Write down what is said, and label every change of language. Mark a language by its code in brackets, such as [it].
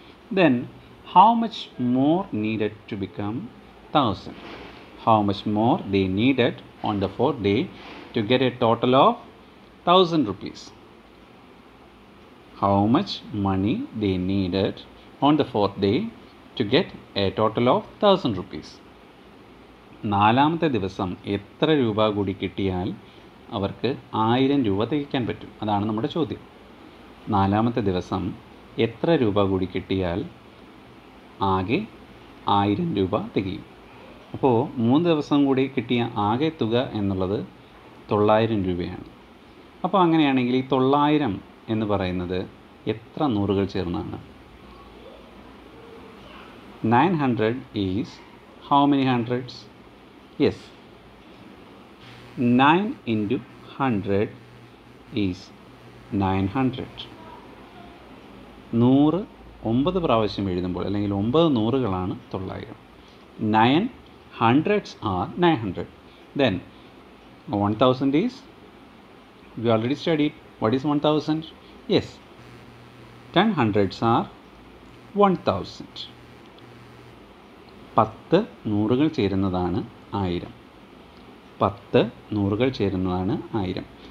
[en] Then how much more needed to become 1000? How much more they needed on the 4th day to get a total of 1000 rupees? How much money they needed on the 4th day to get a total of 1000 rupees? [ml] നാലാമത്തെ ദിവസം എത്ര രൂപ കൂടി കിട്ടിയാൽ അവർക്ക് 1000 രൂപ തികയ്ക്കാൻ പറ്റും? അതാണ് നമ്മുടെ ചോദ്യം. നാലാമത്തെ ദിവസം എത്ര രൂപ കൂടി കിട്ടിയാൽ ആകെ 1000 രൂപ തികയും? അപ്പോൾ 3 ദിവസം കൂടി കിട്ടിയ ആകെ തുക എന്നുള്ളത് 900 രൂപയാണ്. അപ്പോൾ അങ്ങനെയാണെങ്കിൽ ഈ 900 എന്ന് പറയുന്നത് എത്ര നൂറുകൾ ചേർന്നാണ്? [en] 900 is how many hundreds? Yes, 9 into 100 is 900. [ml] 100 9 പ്രാവശ്യം എഴുതുമ്പോൾ അല്ലെങ്കിൽ 9 നൂറുകളാണ് 900. [en] 9 hundreds are 900. Then 1000 is, we already studied. What is 1000? Yes, 10 hundreds are 1000. [ml] 10 നൂറുകൾ ചേരുന്നതാണ് 1000. 10 നൂറുകൾ ചേരുന്നതാണ് 1000.